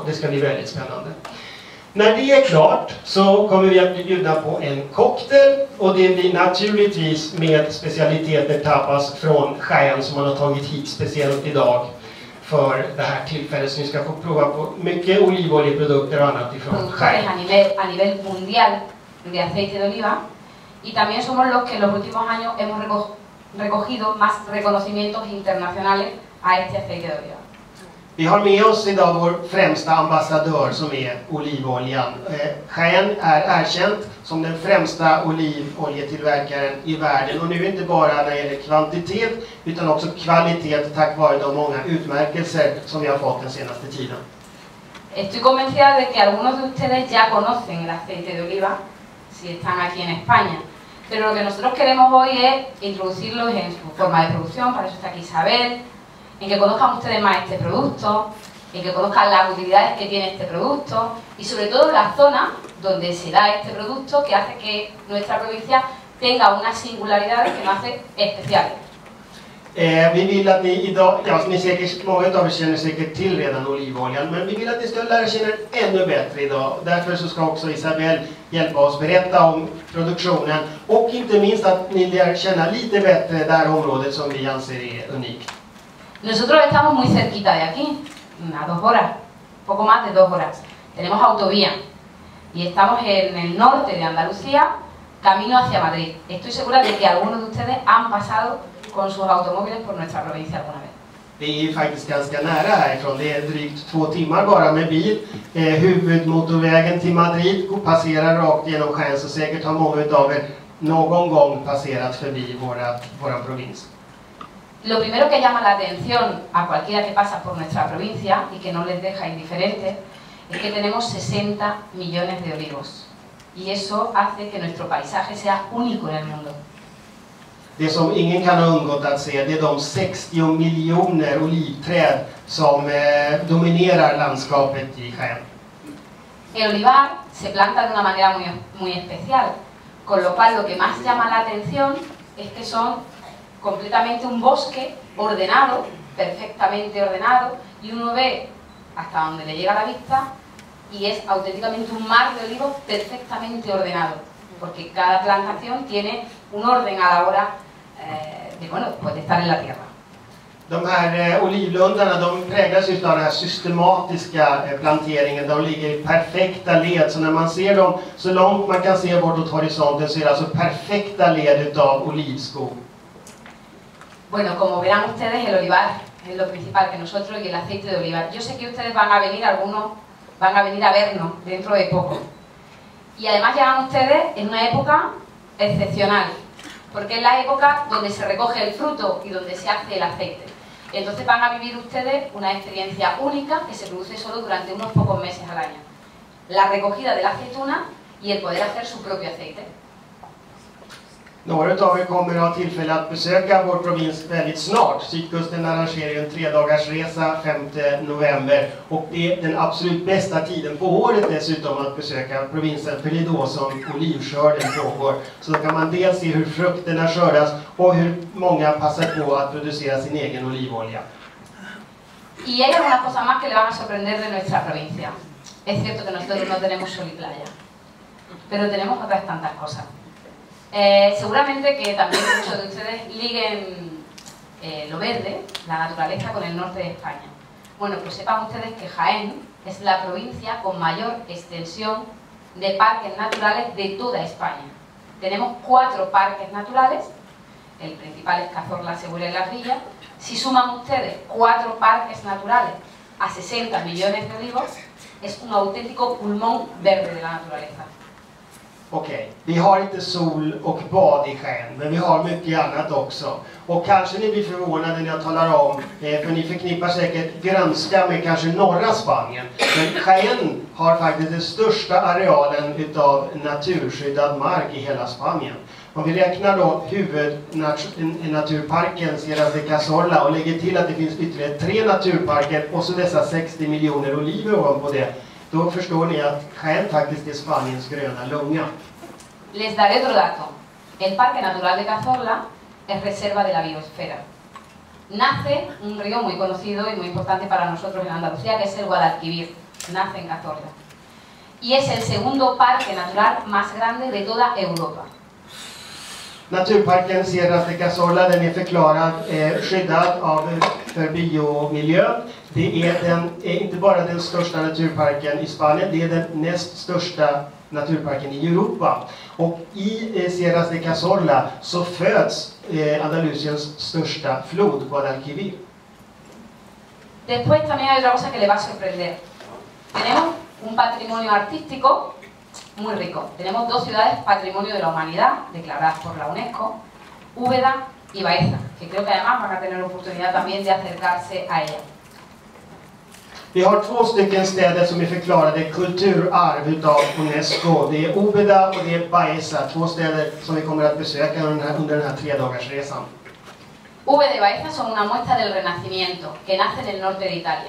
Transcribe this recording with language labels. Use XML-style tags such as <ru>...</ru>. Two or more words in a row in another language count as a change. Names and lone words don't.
<sv>Det ska bli väldigt spännande. När det är klart så kommer vi att bli bjudna på en cocktail och det blir naturligtvis med specialiteter tapas från Jaén som man har tagit hit speciellt idag för det här tillfället. Så ni ska få prova på mycket olivoljeprodukter och annat ifrån Jaén.</sv> <es>A nivel mundial de aceite de oliva y también somos los que en los últimos años hemos recogido más reconocimientos internacionales a este aceite de oliva.</es> <sv>Vi har med oss idag vår främsta ambassadör som är olivoljan. Jaén är erkänt som den främsta olivoljetillverkaren i världen och nu inte bara när det gäller kvantitet utan också kvalitet tack vare de många utmärkelser som vi har fått den senaste tiden.</sv> <es>Estoy convencida de que algunos de ustedes ya conocen el aceite de oliva si están aquí en España, pero lo que nosotros queremos hoy es introducirlos en su forma de producción, para eso está aquí Isabel, en que conozcan ustedes más este producto, en que conozcan las utilidades que tiene este producto y sobre todo la zona donde se da este producto que hace que nuestra provincia tenga unas singularidades que nos hace especiales.</es> <sv>Vi vill att ni idag, ja, ni säkert, många av er känner säkert till redan olivoljan, men vi vill att ni ska lära känna den ännu bättre idag. Därför så ska också Isabel hjälpa oss berätta om produktionen och inte minst att ni lär känna lite bättre det här området som vi anser är unikt.</sv> <es>Nosotros estamos muy cerquita de aquí, a 2 horas, poco más de 2 horas. Tenemos autovía y estamos en el norte de Andalucía, camino hacia Madrid. Estoy segura de que algunos de ustedes han pasado con sus automóviles por nuestra provincia alguna vez.</es> <sv>Det är ju faktiskt ganska nära härifrån. Det är drygt 2 timmar bara med bil. Huvudmotorvägen till Madrid passerar rakt genom Jaén, så säkert har många av er någon gång passerat förbi våra provins.</sv> <es>Lo primero que llama la atención a cualquiera que pasa por nuestra provincia y que no les deja indiferentes es que tenemos 60 millones de olivos y eso hace que nuestro paisaje sea único en el mundo.</es> <sv>Det som ingen kan ha undgått att se, det är de 60 miljoner olivträd som dominerar landskapet i Jaén.</sv> <es>El olivar se planta de una manera muy especial, con lo cual lo que más llama la atención es que son completamente un bosque ordenado, perfectamente ordenado, y uno ve hasta donde le llega la vista y es auténticamente un mar de olivos perfectamente ordenado, porque cada plantación tiene un orden a la hora de estar en la tierra.</es> <sv>De här olivlundarna, de präglas just av den här systematiska planteringen. De ligger i perfekta led, så när man ser dem så långt man kan se bortåt horisonten så är det alltså perfekta led utav olivskog.</sv> <es>Bueno, como verán ustedes, el olivar es lo principal que nosotros y el aceite de olivar. Yo sé que ustedes van a venir, algunos van a venir a vernos dentro de poco. Y además llegan ustedes en una época excepcional, porque es la época donde se recoge el fruto y donde se hace el aceite. Entonces van a vivir ustedes una experiencia única que se produce solo durante unos pocos meses al año. La recogida de la aceituna y el poder hacer su propio aceite.</es> <sv>Några av er kommer att ha tillfälle att besöka vår provins väldigt snart. Sydkusten arrangerar ju en 3-dagarsresa 5 november. Och det är den absolut bästa tiden på året dessutom att besöka provinsen. För det är då som olivskörden pågår. Så då kan man dels se hur frukterna skördas och hur många passar på att producera sin egen olivolja.</sv> <es>Y hay algunas cosas más que le van a sorprender de nuestra provincia. Es cierto que nosotros no tenemos sol y playa, pero tenemos otras tantas cosas. Seguramente que también muchos de ustedes liguen lo verde, la naturaleza, con el norte de España. Bueno, pues sepan ustedes que Jaén es la provincia con mayor extensión de parques naturales de toda España. Tenemos 4 parques naturales, el principal es Cazorla, Segura y Las Villas. Si suman ustedes 4 parques naturales a 60 millones de olivos, es un auténtico pulmón verde de la naturaleza.</es> <sv>Okej, vi har inte sol och bad i Jaén, men vi har mycket annat också. Och kanske ni blir förvånade när jag talar om, för ni förknippar säkert grönska med kanske norra Spanien. Men Jaén har faktiskt den största arealen utav naturskyddad mark i hela Spanien. Om vi räknar då huvudnaturparken Sierra de Cazorla och lägger till att det finns ytterligare 3 naturparker och så dessa 60 miljoner oliver ovanpå det. Då förstår ni att Jaén faktiskt är Spaniens gröna lunga.</sv> <es>Les daré otro dato. El Parque Natural de Cazorla es reserva de la biosfera. Nace un río muy conocido y muy importante para nosotros en Andalucía, que es el Guadalquivir. Nace en Cazorla. Y es el segundo parque natural más grande de toda Europa.</es> <sv>Naturparken Sierra de Cazorla, den är förklarad skyddad för biomiljön. Det är inte bara den största naturparken i Spanien, det är den näst största naturparken i Europa. Och i Sierra de Cazorla så föds Andalusiens största flod, Guadalquivir.</sv> <es>Después también hay otra cosa que le va a sorprender. Tenemos un patrimonio artístico muy rico. Tenemos 2 ciudades patrimonio de la humanidad declaradas por la UNESCO, Úbeda y Baeza, que creo que además van a tener oportunidad también de acercarse a ella.</es> <sv>Vi har 2 stycken städer som är förklarade kulturarv utav UNESCO. Det är Úbeda och det är Baeza, 2 städer som vi kommer att besöka under den här 3-dagarsresan.</sv> <es>Úbeda y Baeza son una muestra del Renacimiento, que nace en el norte de Italia.</es>